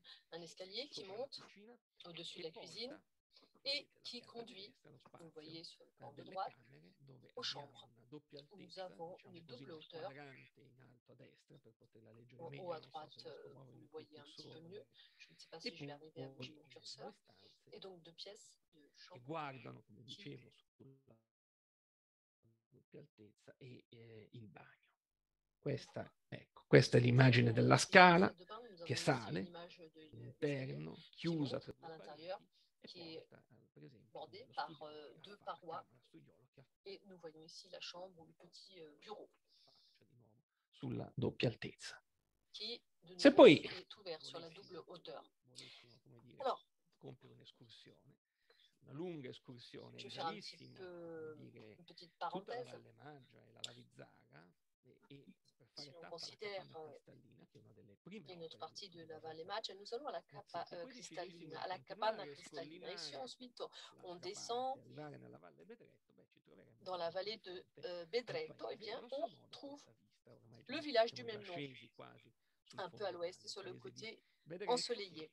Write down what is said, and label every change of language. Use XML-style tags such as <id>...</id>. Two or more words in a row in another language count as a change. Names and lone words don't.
<fr>Un escalier qui monte au-dessus de la cuisine et qui conduit, vous voyez sur le plan de droite, aux chambres. Nous avons une double hauteur. En haut à droite, vous le voyez un petit peu mieux. Je ne sais pas si je vais arriver à bouger mon curseur. Et donc 2 pièces de chambre qui</fr> <it>Questa è l'immagine della scala che sale interno, chiusa</it> <fr>qui est bordée par 2 parois. Et nous voyons ici la chambre ou le petit bureau</fr> <it>sulla doppia altezza.</it> <fr>Qui de</fr> <it>Se</it> <fr>nouveau</fr> <it>poi</it> <fr>est ouvert sur la double hauteur. Alors,</fr> <it>una lunga escursione</it> <fr>je vais faire un petit peu une petite parenthèse. Si on considère une autre partie de la Valle Maggia, nous allons à la Capa Cristallina, à la Capanna Cristallina. Ici, ensuite, on descend dans la vallée de Bedretto, et bien, on trouve le village du même nom, un peu à l'ouest, sur le côté ensoleillé.</fr>